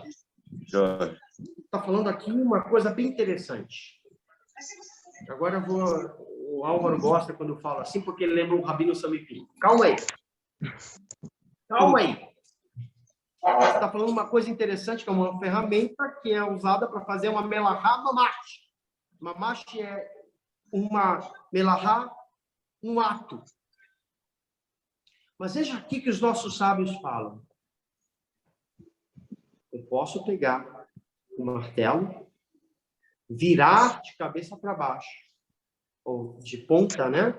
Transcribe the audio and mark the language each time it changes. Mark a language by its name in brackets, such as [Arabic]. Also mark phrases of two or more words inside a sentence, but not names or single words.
[Portuguese] Está falando aqui uma coisa bem interessante. Agora o Álvaro gosta quando eu falo assim, porque ele lembra o Rabino Samipim. Calma aí. Calma aí. Você está falando uma coisa interessante, que é uma ferramenta que é usada para fazer uma [Hebrew] מלאכה ממש. [Portuguese] Mamash é uma melahá, um ato. Mas veja aqui que os nossos sábios falam. Eu posso pegar um martelo, virar de cabeça para baixo, ou de ponta, né?